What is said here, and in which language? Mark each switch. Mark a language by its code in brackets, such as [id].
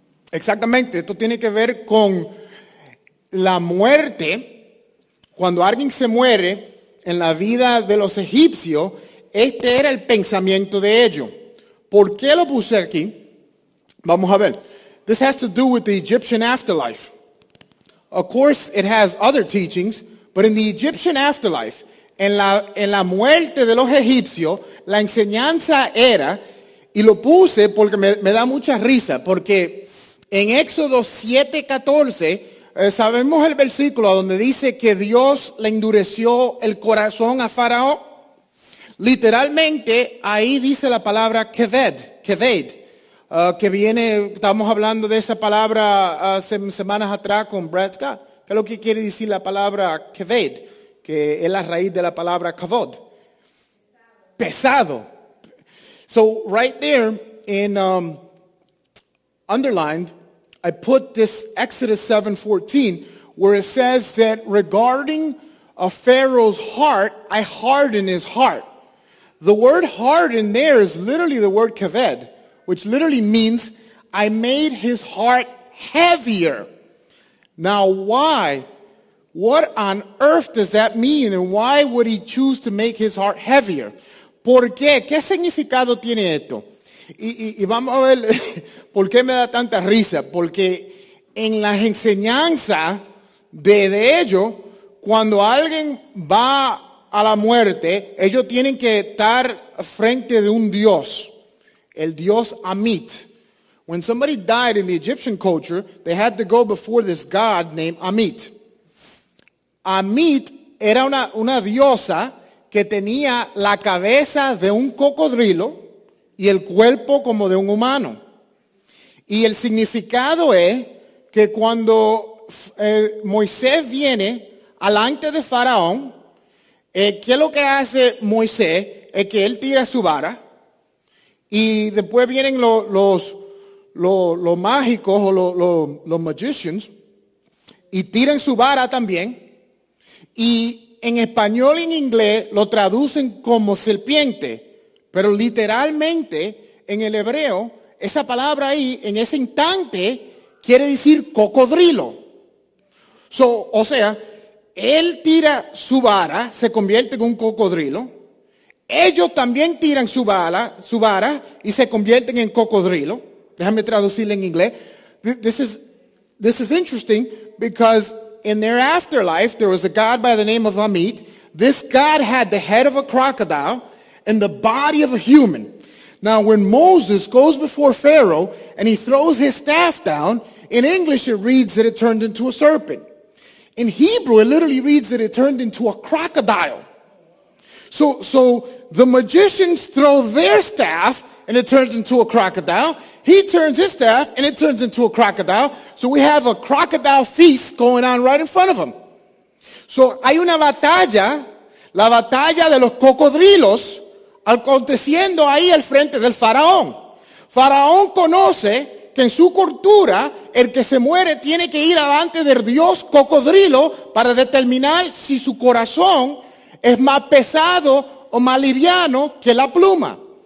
[es] Exactamente, esto tiene que ver con la muerte. Cuando alguien se muere en la vida de los egipcios, este era el pensamiento de ellos. ¿Por qué lo puse aquí? Vamos a ver. [en] This has to do with the Egyptian afterlife. Of course, it has other teachings, but in the Egyptian afterlife, [es] en la muerte de los egipcios, la enseñanza era, y lo puse porque me da mucha risa, porque en Éxodo 7:14, sabemos el versículo donde dice que Dios le endureció el corazón a Faraón. Literalmente, ahí dice la palabra keved, que viene, estamos hablando de esa palabra hace semanas atrás con Brad Scott. ¿Qué es lo que quiere decir la palabra keved? Que es la raíz de la palabra kavod. Pesado. [en] So right there in underlined, I put this Exodus 7:14, where it says that regarding a Pharaoh's heart, I harden his heart. The word harden there is literally the word kaved, which literally means I made his heart heavier. Now why? What on earth does that mean, and why would he choose to make his heart heavier? [es] ¿Por qué? ¿Qué significado tiene esto? Y vamos a ver por qué me da tanta risa. Porque en las enseñanzas de ellos, cuando alguien va a la muerte, ellos tienen que estar frente de un dios, el dios Amit. [en] When somebody died in the Egyptian culture, they had to go before this god named Amit. [es] Amit era una diosa que tenía la cabeza de un cocodrilo y el cuerpo como de un humano. Y el significado es que cuando Moisés viene alante de Faraón, ¿qué es lo que hace Moisés? Es que él tira su vara y después vienen los mágicos o los magicians y tiran su vara también, y en español y en inglés lo traducen como serpiente, pero literalmente en el hebreo esa palabra ahí, en ese instante quiere decir cocodrilo. O sea, él tira su vara, se convierte en un cocodrilo. Ellos también tiran su vara y se convierten en cocodrilo. Déjame traducirlo en inglés. [en] This is interesting because in their afterlife there was a god by the name of Amit. This god had the head of a crocodile and the body of a human. Now when Moses goes before Pharaoh and he throws his staff down, in English it reads that it turned into a serpent. In Hebrew it literally reads that it turned into a crocodile. So the magicians throw their staff and it turns into a crocodile. He turns his staff and it turns into a crocodile. So we have a crocodile feast going on right in front of him. [es] So hay una batalla, la batalla de los cocodrilos, aconteciendo ahí al frente del faraón. Faraón conoce que en su cultura el que se muere tiene que ir delante del dios cocodrilo para determinar si su corazón es más pesado o más liviano que la pluma.